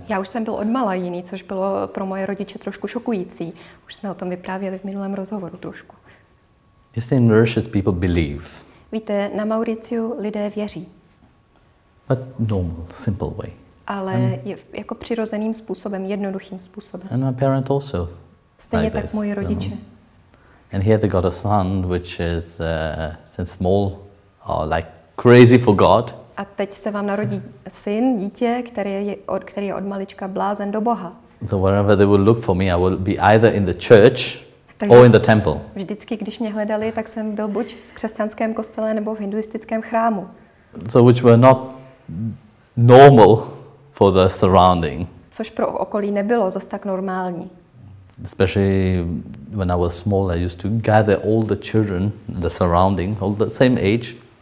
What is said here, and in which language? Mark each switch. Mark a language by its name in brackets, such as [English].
[Czech] Já už jsem byl odmala jiný, což bylo pro moje rodiče trošku šokující. Už jsme o tom vyprávěli v minulém rozhovoru trošku. [English] Just in Mauritius, people believe. [Czech] Víte, na Mauriciu lidé věří. [English] But normal, simple way. [Czech] Ale je jako přirozeným způsobem, jednoduchým způsobem. [English] And my parents also. [Czech] Stejně [English] like [Czech] tak [English] this, [Czech] moji rodiče. [English] And here they got a son, which is since small, like crazy for God. [Czech] A teď se vám narodí syn, dítě, který je od malička blázen do Boha. [English] So wherever they will look for me, I will be either in the church or in the temple. [Czech] Vždycky, když mě hledali, tak jsem byl buď v křesťanském kostele nebo v hinduistickém chrámu. [English] So which were not normal for the surrounding. [Czech] Což pro okolí nebylo zas tak normální. [English] Especially when I was small, I used to gather all the children, the surrounding, all the same age.